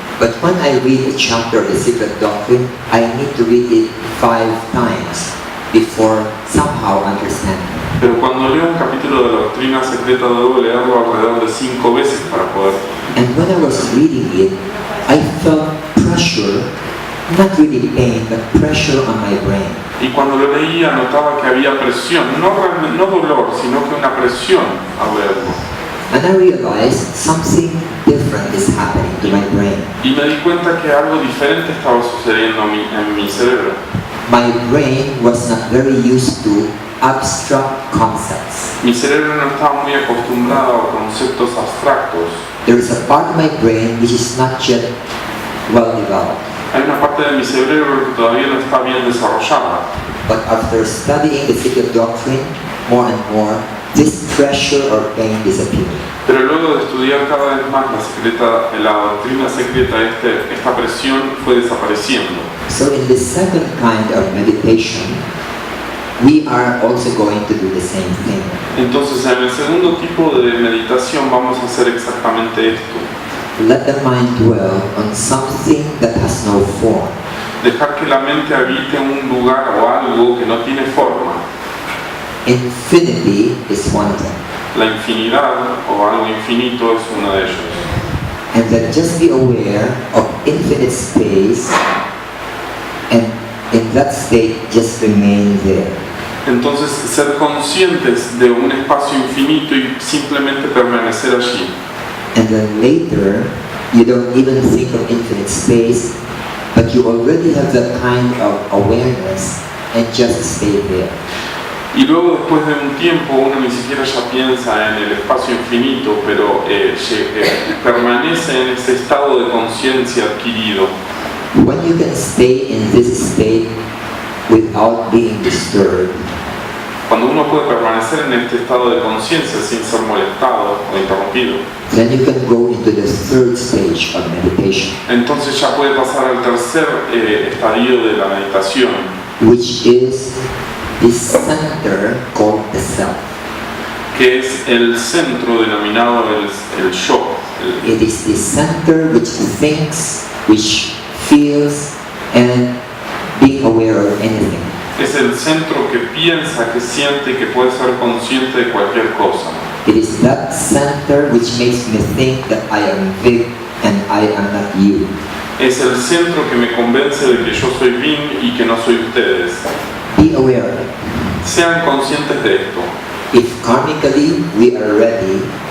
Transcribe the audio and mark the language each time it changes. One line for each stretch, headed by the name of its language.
English: But when I read a chapter of The Secret Doctrine, I need to read it 5 times before somehow understanding.
Spanish: Pero cuando leo un capítulo de la doctrina secreta debo leerlo alrededor de 5 veces para poder.
English: And when I was reading it, I felt pressure, not really pain, but pressure on my brain.
Spanish: Y cuando lo leía notaba que había presión, no dolor, sino que una presión al leerlo.
English: And I realized something different is happening to my brain.
Spanish: Y me di cuenta que algo diferente estaba sucediendo en mi cerebro.
English: My brain was not very used to abstract concepts.
Spanish: Mi cerebro no estaba muy acostumbrado a conceptos abstractos.
English: There is a part of my brain which is not yet well developed.
Spanish: Hay una parte de mi cerebro que todavía no está bien desarrollada.
English: But after studying The Secret Doctrine more and more, this pressure or pain disappeared.
Spanish: Pero luego de estudiar cada vez más la doctrina secreta, esta presión fue desapareciendo.
English: So in the second kind of meditation, we are also going to do the same thing.
Spanish: Entonces, en el segundo tipo de meditación vamos a hacer exactamente esto.
English: Let the mind dwell on something that has no form.
Spanish: Dejar que la mente habite un lugar o algo que no tiene forma.
English: Infinity is one thing.
Spanish: La infinidad o algo infinito es uno de ellos.
English: And then just be aware of infinite space, and in that state just remain there.
Spanish: Entonces, ser conscientes de un espacio infinito y simplemente permanecer allí.
English: And then later, you don't even think of infinite space, but you already have that kind of awareness and just stay there.
Spanish: Y luego, después de un tiempo, uno ni siquiera ya piensa en el espacio infinito, pero permanece en ese estado de conciencia adquirido.
English: When you can stay in this state without being disturbed,
Spanish: Cuando uno puede permanecer en este estado de conciencia sin ser molestado o interrumpido,
English: then you can go into the third stage of meditation,
Spanish: entonces ya puede pasar al tercer estadio de la meditación,
English: which is the center called the self.
Spanish: que es el centro denominado el yo.
English: It is the center which thinks, which feels, and being aware of anything.
Spanish: Es el centro que piensa, que siente y que puede ser consciente de cualquier cosa.
English: It is that center which makes me think that I am big and I am not you.
Spanish: Es el centro que me convence de que yo soy Vin y que no soy ustedes.
English: Be aware of it.
Spanish: Sean conscientes de esto.
English: If karmically we are ready,